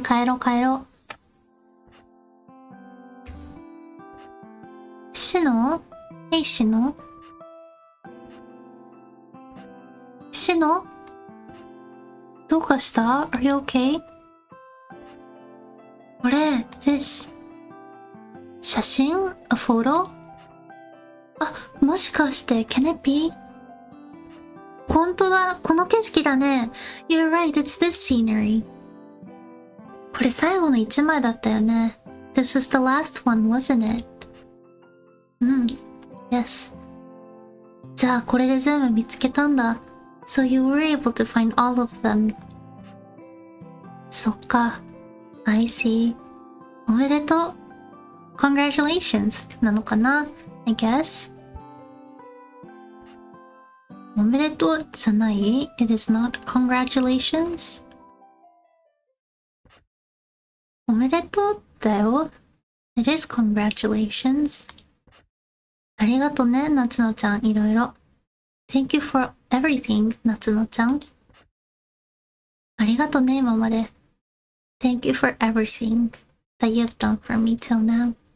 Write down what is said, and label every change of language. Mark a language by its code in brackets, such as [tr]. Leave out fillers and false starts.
[ja] 帰ろう。シノ [en] Hey, [ja] シノどうかした ? [en] Are you okay? [ja] これ、 [en] this 写真 ?A photo? [ja] あ、もしかして、 [en] can it be? [ja] 本当だ、この景色だね。 [en] You're right, it's this scenery. [ja] これ最後の一枚だったよね。 [en] This was the last one, wasn't it? Yes. [ja] じゃあこれで全部見つけたんだ。 [en] So you were able to find all of them. [ja] そっか。 [en] I see. [ja] おめでとう。 [en] Congratulations [ja] なのかな [en] I guess. [ja] おめでとうじゃない [en] It is not congratulations. [ja] おめでとうだよ。 [en] It is congratulations. [ja] ありがとね、夏野ちゃん、いろいろ。 [en] Thank you for everything, 夏野ちゃん。 [ja] ありがとね、今まで。 [en] Thank you for everything that you've done for me till now.